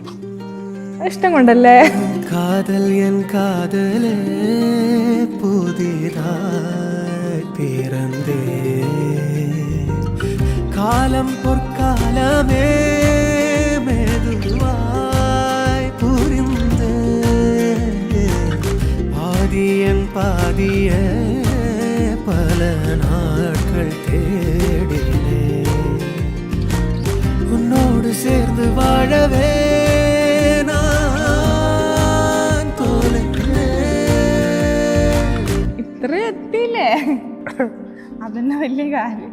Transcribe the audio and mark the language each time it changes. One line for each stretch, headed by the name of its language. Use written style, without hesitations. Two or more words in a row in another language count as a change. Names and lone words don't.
Malayalam: ഇഷ്ടം കൊണ്ടല്ലേ?
Tamil: காதல் என் காதலே புதியதாய் பிறந்தே காலம் പൊற்காலமே மெதுவாய் புரிந்தே பாதியன் பாதிய பல நாட்கள் தேடினே உன்னோடு சேர்ந்து வாழவே
Malayalam: ഇത്ര എത്തിയില്ലേ? അതന്നെ വലിയ കാര്യം.